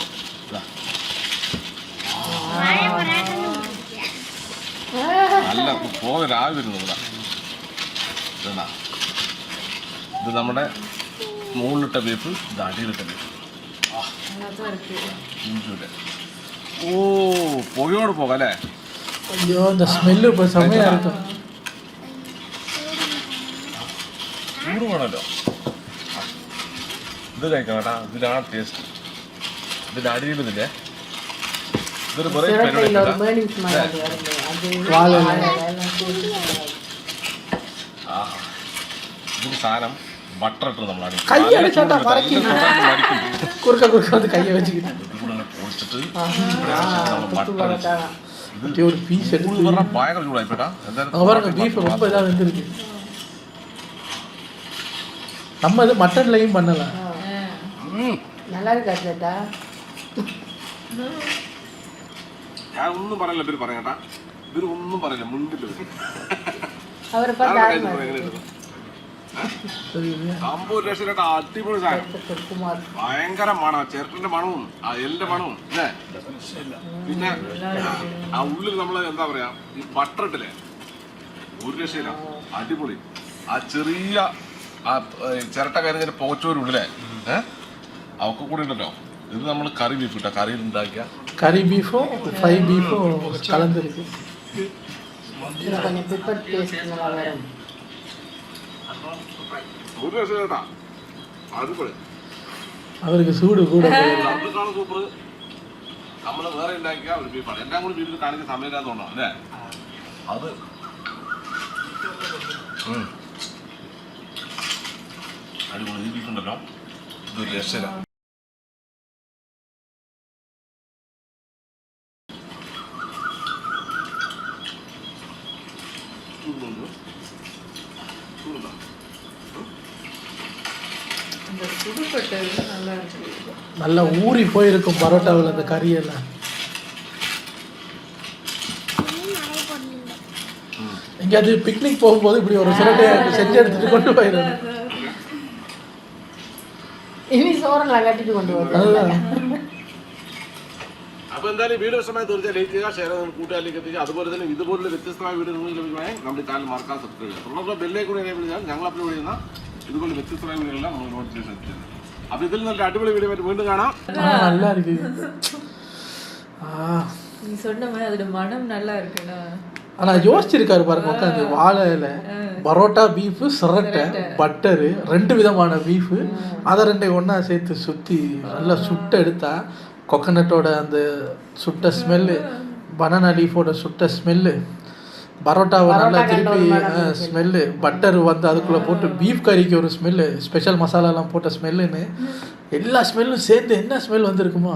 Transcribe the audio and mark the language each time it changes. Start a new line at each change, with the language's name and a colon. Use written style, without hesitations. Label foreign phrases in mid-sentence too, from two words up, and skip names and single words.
Malayalam: നല്ല പോകെ രാവിലെ വരുന്നു ഇവിടെ. ഇതാ ഇത് നമ്മുടെ മുകളിലിട്ട ബീഫ്, ഇത് അടിയിലിട്ട ബീഫ്. ഓ പുകയോട് പോകാം അല്ലേ?
Tamil: ஐயோ இந்த ஸ்மெல்லு இப்போ செம்மையாக இருக்கும்.
Malayalam: ചൂട് വേണമല്ലോ. ഇത് കഴിക്കാം കേട്ടാ, ഇതിലാണ് ടേസ്റ്റ്. ഇതിൻ്റെ അടിയിൽ ഇതില്ലേ ഇതൊരു വെറൈറ്റി
Tamil: சிரட்டையில் ஒரு
Malayalam: പരിപാടി.
Tamil: மேலிஸ் மாதிரி வருது. அது வாழை வாழைலாம் கூட்டி
Malayalam: ആഹാ, ഇതിന് സാധനം ബട്ടർ ഇട്ട് നമ്മളാണ് കൈ അടിച്ചാട്ടാ മറക്കും. കുറുക്ക കുറുക്ക
Tamil: வந்து கையை வச்சுக்கிட்டு
Malayalam: പൊടിച്ചിട്ട്
Tamil: குத்து
Malayalam: ബട്ടർ
Tamil: பரோட்டா இப்படி ஒரு பீஸ் எடுத்து
Malayalam: പറഞ്ഞാൽ ഭയങ്കര ചൂടായിപ്പോട്ടാ.
Tamil: அங்கே பாருங்க பீஃப் ரொம்ப இதாக வந்துருக்கு. நம்ம இது மட்டன்லையும் பண்ணலாம். நல்லா இருக்கா சேட்டா?
Malayalam: ഞാൻ ഒന്നും പറയില്ല, ഇവര് പറയാം കേട്ടാ. ഇവര് ഒന്നും പറയില്ല, മുൻപിൽ
Tamil: அவரை பார்த்து
Malayalam: സംഭവം രക്ഷയിലേട്ടാ. അടിപൊളി സാധനം,
Tamil: குமார்
Malayalam: ഭയങ്കര മണം, ചേർട്ടിന്റെ മണവും ആ എല്ലിന്റെ മണവും അല്ലേ. പിന്നെ ആ ഉള്ളിൽ നമ്മള് എന്താ പറയാ, ഈ ബട്ടർ ഇട്ടില്ലേ, ഒരു രക്ഷയില്ല, അടിപൊളി. ആ ചെറിയ ആ ചിരട്ട കരിഞ്ഞ പോച്ചോരുള്ളിലെ അവക്ക് കൂടി ഉണ്ടല്ലോ. ഇത് നമ്മൾ കറി ബീഫ് ഇട്ടാ, കറിയിൽ ഉണ്ടാക്കിയ
Tamil: கறி பீஃபும் ஃப்ரை பீஃபும் கலந்துருக்கு. இதில் கொஞ்சம் பெப்பர் டேஸ்ட் நல்லா வரும்.
Malayalam: ഒരു രക്ഷയിലേട്ടാ, അടിപൊളി.
Tamil: அவருக்கு சூடு கூட போயிடும்.
Malayalam: അതിനേക്കാളും സൂപ്പർ നമ്മൾ വേറെ ഉണ്ടാക്കിയ ഒരു ബീഫാണ്. എല്ലാം കൂടി വീട്ടിൽ കാണിക്കാൻ സമയമില്ലാതെ തോന്നാം അല്ലേ. അത് അടിപൊളി. ഈ ബീഫ് ഉണ്ടല്ലോ, ഇതൊരു രക്ഷയില്ല.
Tamil: அந்த சுடுபட்டது நல்லா இருக்கு. நல்லா ஊறி போயிருக்கும் பரோட்டாவில் அந்த கறியெல்லாம். எங்கேயாவது பிக்னிக் போகும்போது இப்படி ஒரு சிரட்டையை செஞ்சு எடுத்துட்டு கொண்டு போயிடணும். இனி சோறெல்லாம் கட்டிட்டு கொண்டு வரும். அதுதான்.
Malayalam: അപ്പോൾ എന്തായാലും വീഡിയോ ഇഷ്ടമായി തീർച്ചയായും ലൈക്ക് ചെയ്യുക, ഷെയർ ചെയ്യുക, കൂട്ടുകാരിലേക്ക് എത്തിക്കുക. അതുപോലെ തന്നെ ഇതുപോലുള്ള വ്യത്യസ്തമായ വീഡിയോ നിങ്ങൾക്ക് ലഭിക്കുകയാണെങ്കിൽ നമ്മുടെ ചാനൽ മറക്കാൻ സബ്സ്ക്രൈബ് ചെയ്യുക. തുടർന്ന് ബെല്ലേക്ക് കൂടി എനേബിൾ ചെയ്താൽ ഞങ്ങൾ അപ്ലോഡ് ചെയ്യുന്ന ഇതുപോലെ വ്യത്യസ്തമായ വീഡിയോകളെല്ലാം നമ്മൾ നോട്ടിഫിക്കേഷൻ എത്തിച്ചത്. അപ്പോൾ ഇതിൽ നല്ല അടിപൊളി വീഡിയോ ആയിട്ട് വീണ്ടും കാണാം.
Tamil: நல்லா இருக்கு. நீ சொன்ன மாதிரி அதோட மனம் நல்லா இருக்குண்ணா. ஆனால் யோசிச்சிருக்காரு பாருங்க உட்காந்து. வாழை இலை, பரோட்டா, பீஃபு, சிரட்டை, பட்டரு, 2 விதமான பீஃபு, அதை 2 ஒன்றா சேர்த்து சுற்றி நல்லா சுட்ட எடுத்தா கொக்கனட்டோட அந்த சுட்ட ஸ்மெல்லு,
English: banana leaf
Tamil: சுட்ட ஸ்மெல்லு, பரோட்டாவை நல்லா திருப்பி ஸ்மெல்லு, பட்டர் வந்து அதுக்குள்ளே போட்டு பீஃப் கறிக்கு ஒரு ஸ்மெல்லு, ஸ்பெஷல் மசாலாலாம் போட்ட ஸ்மெல்லுன்னு எல்லா ஸ்மெல்லும் சேர்ந்து என்ன ஸ்மெல் வந்துருக்குமோ.